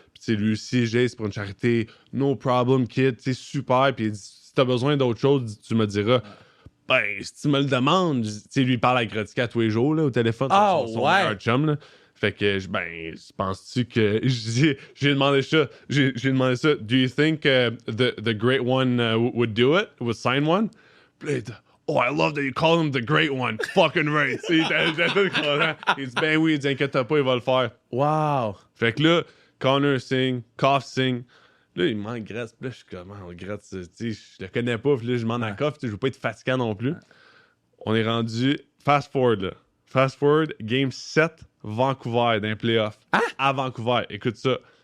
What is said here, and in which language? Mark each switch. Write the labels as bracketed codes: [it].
[fr] Puis, tu sais, lui aussi, c'est pour une charité. [en] No problem, kid. [fr] Tu sais, super. Puis, il dit si t'as besoin d'autre chose, tu me diras. Ben, si tu me le demandes, tu sais, lui, il parle à Gretzky tous les jours, là, au téléphone. Ah, son ouais. meilleur chum, là. Fait que, ben, penses-tu que. J'ai demandé ça. J'ai demandé ça. [en] Do you think the great one would do it? Would sign one? [fr] Puis là, il dit, [en] oh, I love that you call him the great one. Fucking right. [fr] Tu sais, il tout content. Il dit, ben oui, il dit, inquiète pas, il va le faire. Wow. Fait que là, Connor signe, Koff signe. Là, il me manque Gretz. Puis là, je suis comme, oh, Gretz, tu sais, je le connais pas. Puis là, je demande à Koff, tu sais, je veux pas être fatigant non plus. On est rendu fast forward, là. Fast forward, game 7, Vancouver, d'un playoff. À Vancouver. Écoute ça.